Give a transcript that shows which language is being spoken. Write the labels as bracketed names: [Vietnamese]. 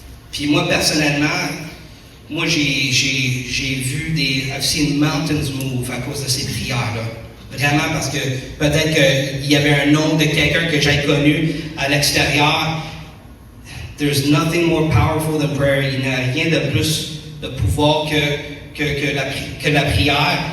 [French] Puis moi, personnellement, j'ai vu [English] I've seen mountains move [French] à cause de ces prières-là. Vraiment, parce que peut-être qu'il y avait un nom de quelqu'un que j'ai connu à l'extérieur. [English] There's nothing more powerful than prayer. [French] Il n'y a rien de plus de pouvoir que la prière.